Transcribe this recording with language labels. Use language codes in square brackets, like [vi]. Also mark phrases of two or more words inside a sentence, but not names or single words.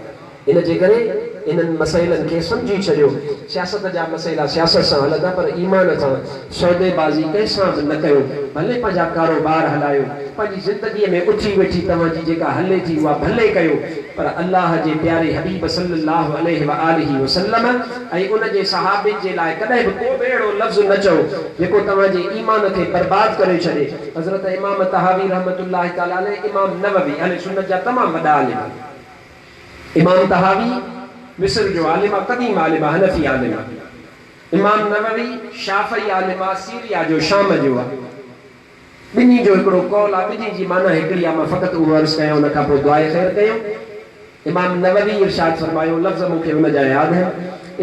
[sd] इन जे करे इन्हनि मसइलनि खे सम्झी छॾियो। सियासत जा मसइला सियासत सां हलंदा, पर ईमान सां सौदेबाज़ी कंहिंसां बि न कयो। भले पंहिंजा कारोबार हलायो, पंहिंजी ज़िंदगीअ में उथी वेठी तव्हांजी जेका हले थी उहा भले कयो, पर अल्लाह जे प्यारे हबीब [ar] صلى الله عليه وآله وسلم [sd] ऐं उन जे सहाबनि जे लाइ कॾहिं बि को बि अहिड़ो लफ़्ज़ न चओ जेको तव्हांजे ईमान खे बर्बाद करे छॾे। हज़रत इमाम तहावी [ar] رحمة الله تعالى عليه, [sd] इमाम नववी अहले सुन्नत जा तमामु वॾा आलिम, इमाम तहावी मिस्र जो आलिम आहे, क़दीम आलिम आहे, हनफी आलिम आहे। इमाम नववी शाफ़ी आलिम आहे, सीरिया जो शाम जो आहे। ॿिन्ही जो हिकिड़ो कौल आहे, ॿिन्ही जी माना हिकिड़ी आहे। मां फ़क़ति उहो अर्ज़ कयां, उन खां पोइ दुआए ख़ैर कयूं। इमाम नववी इरशाद फरमायो, लफ़्ज़ मूंखे हुन जा यादि आहिनि।